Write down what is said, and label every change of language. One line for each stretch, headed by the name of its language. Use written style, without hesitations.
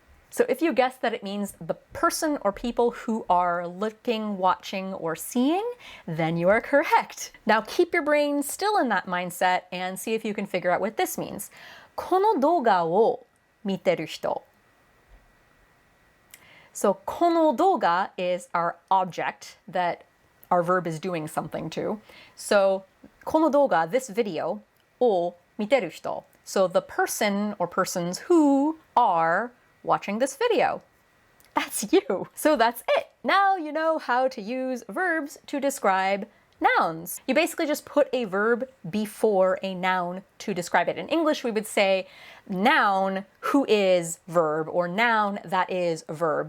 English: So if you guess that it means the person or people who are looking, watching, or seeing, then you are correct. Now keep your brain still in that mindset and see if you can figure out what this means.
Japanese: この動画を見てる人.
English: So
Japanese: この動画
English: is our object that our verb is doing something to. So
Japanese: この動画,
English: this video,
Japanese: を見てる人.
English: So the person or persons who are watching this video. That's you. So that's it. Now you know how to use verbs to describe nouns. You basically just put a verb before a noun to describe it. In English, we would say noun who is verb or noun that is verb.